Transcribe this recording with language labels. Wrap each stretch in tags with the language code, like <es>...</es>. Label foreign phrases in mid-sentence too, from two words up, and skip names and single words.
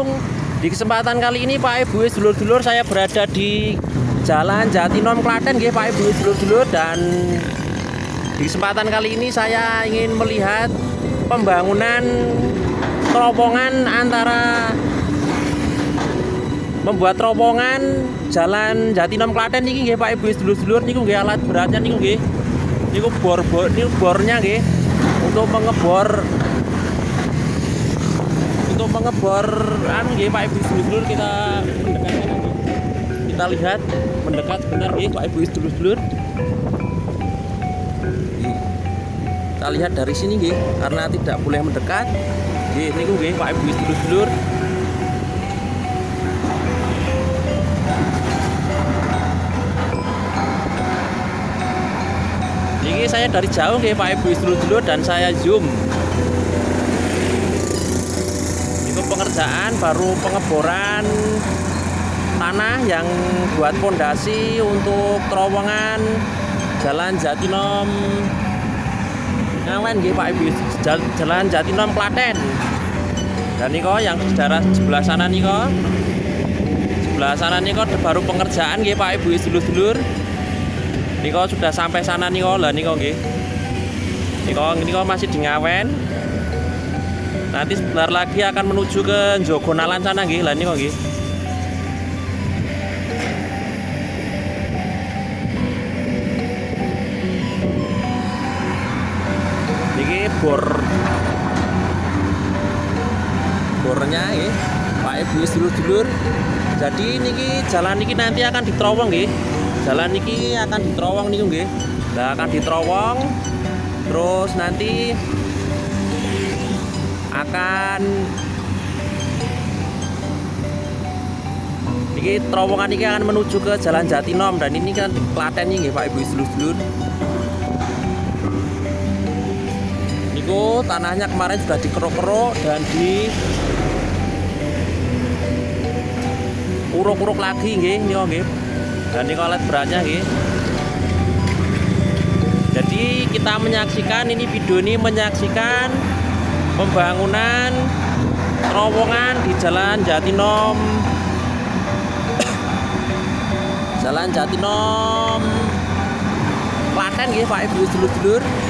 <id>Di kesempatan kali ini Pak Ibu sedulur-sedulur, saya berada di Jalan Jatinom Klaten nggih Pak Ibu sedulur-sedulur, dan di kesempatan kali ini saya ingin melihat pembangunan terowongan antara membuat terowongan Jalan Jatinom Klaten</id> <jv>niki nggih</jv> <id>Pak Ibu sedulur-sedulur.</id> <jv>Niku nggih</jv> <id>alat beratnya</id> <jv>niku nggih. Niku niku</jv> <id>bornya nggih untuk mengebor</id> <jv>anu nggih</jv> <id>Pak Ibu sedulur-sedulur. Kita mendekatkan nanti. Kita lihat mendekat sebentar nggih Pak Ibu sedulur-sedulur. Kita lihat dari sini nggih, karena tidak boleh mendekat.</id> <jv>Nggih niku nggih Pak Ibu sedulur-sedulur.</jv> <id>Ini saya dari jauh nggih Pak Ibu sedulur-sedulur, dan saya zoom. Itu pengerjaan baru pengeboran tanah yang buat fondasi untuk terowongan Jalan Jatinom Ngawen nggih Pak Ibu, Jalan Jatinom Klaten. Dan niko yang sebelah sana niko. Sebelah sana niko baru pengerjaan nggih Pak Ibu sedulur-sedulur. Niko sudah sampai sana</id> <jv>niko lah niko nggih.</jv> <id>Niko masih di Ngawen. Nanti sebentar lagi akan menuju ke Jogonalan sana nggih</id> <jv>lah niko nggih.</jv> <id>Niki bornya nggih Pak Ibu sedulur-sedulur. Jadi niki jalan niki nanti akan diterowong nggih. Jalan niki akan diterowong</id> <jv>niku nggih.</jv> <id>Nah, akan diterowong terus nanti akan niki terowongan niki akan menuju ke Jalan Jatinom, dan ini kan Klaten nggih Pak Ibu sedulur-sedulur. Niku tanahnya kemarin sudah dikeruk-keruk dan di uruk-uruk lagi</id> <jv>nggih niku nggih.</jv> <id>Dan ini alat beratnya nggih. Jadi kita menyaksikan ini, video ini menyaksikan pembangunan terowongan di Jalan Jatinom Klaten nggih Pak Ibu sedulur-sedulur.</id>